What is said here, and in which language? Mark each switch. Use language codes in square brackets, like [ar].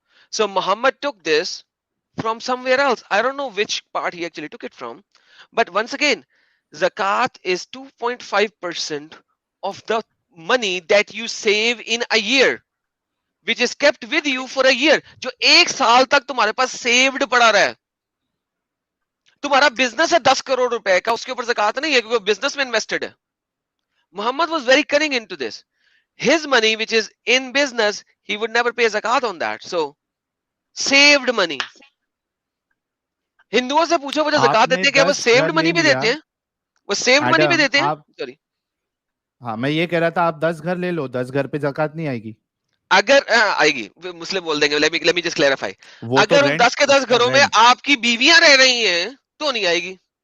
[en] So Muhammad took this from somewhere else. I don't know which part he actually took it from. But once again, zakat is 2.5% of the money that you save in a year, which is kept with you for a year. [hi] जो एक साल तक तुम्हारे पास saved पड़ा रहा है. तुम्हारा business है 10 करोड़ रुपए का, उसके ऊपर ज़कात नहीं है क्योंकि बिजनेस में इन्वेस्टेड है. [en] Muhammad was very cunning into this. His money, which is in business, he would never pay zakat on that. So, saved money. [hi] हिंदुओं से पूछो वो जो ज़कात देते हैं क्या वो saved money भी देते हैं? वो saved money भी देते हैं? [en] Sorry. [hi] हाँ, मैं ये कह रहा था आप 10 घर ले लो, 10 घर पे ज़कात नहीं आएगी. अगर आएगी, मुस्लिम बोल देंगे. [en] Let me just clarify. [hi] अगर उन 10 के 10 घरों में आपकी बीवियां रह रही हैं तो नहीं आएगी.